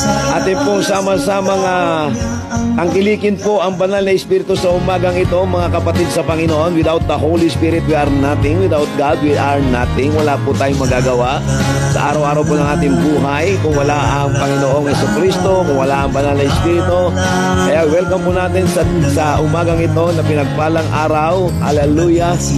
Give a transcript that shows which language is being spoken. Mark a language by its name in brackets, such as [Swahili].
[Filipino] Atin pong sama-samang angkilikin po ang banal na Espiritu sa umagang ito, mga kapatid sa Panginoon. [English] Without the Holy Spirit, we are nothing. Without God, we are nothing. [Filipino] Wala po tayong magagawa sa araw-araw po ng ating buhay kung wala ang Panginoong Jesucristo, kung wala ang banal na Espiritu. Kaya welcome po natin sa umagang ito na pinagpalang araw. Hallelujah.